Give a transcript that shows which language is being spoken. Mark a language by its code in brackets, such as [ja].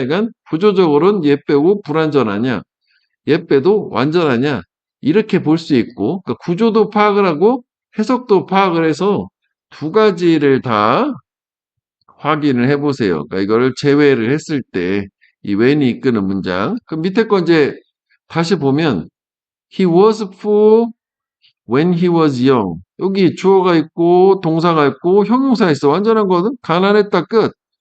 [ko] 그러니까 구조적으로는 얘 빼고 불완전하냐, 얘 빼도 완전하냐 이렇게 볼 수 있고 그러니까 구조도 파악을 하고 해석도 파악을 해서 두 가지를 다 확인을 해보세요. 그러니까 이거를 제외를 했을 때 이 when이 이끄는 문장. 그럼 밑에 거 이제 다시 보면 [en] he was poor when he was young. [ko] 여기 주어가 있고 동사가 있고 형용사 있어. 완전한 거는 가난했다 끝.